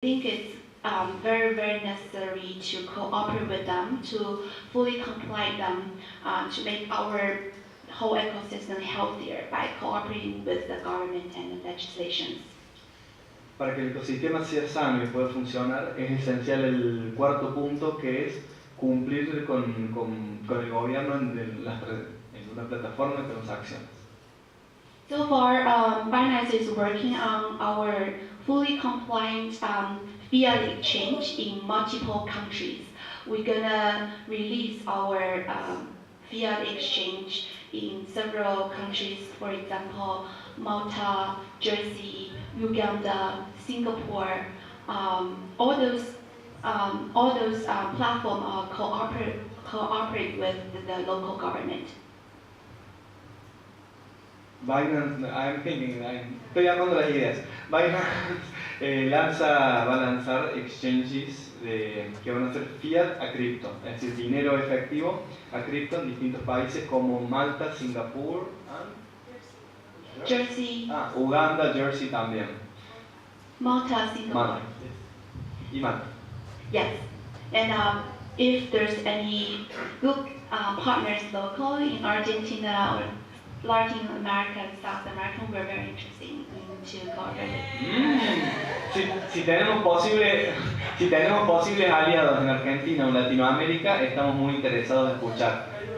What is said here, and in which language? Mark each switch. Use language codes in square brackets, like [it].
[en] think it's very, very necessary to cooperate with them, to fully comply them, to make our whole ecosystem healthier by cooperating with the government and the legislations. [es] Para que el ecosistema sea sano y pueda funcionar, es esencial el cuarto punto, que es cumplir con el gobierno en una plataforma de transacciones. [en] So far, Binance is working on our fully compliant fiat exchange in multiple countries. We're gonna release our fiat exchange in several countries, for example, Malta, Jersey, Uganda, Singapore. All those platforms cooperate with the local government. [es] Binance, estoy armando las ideas. Binance va a lanzar exchanges que van a ser fiat a cripto, es decir, dinero efectivo a cripto en distintos países como Malta, Singapur, Jersey. Uganda, Jersey también. [en] Malta, Singapore. [es] Y Malta. [en] Yes, and if there's any good partners locally in Argentina or Latin America and South America, we're very interested in cooperate. [es] Si tenemos posibles aliados en Argentina o Latinoamérica, estamos muy interesados en escuchar.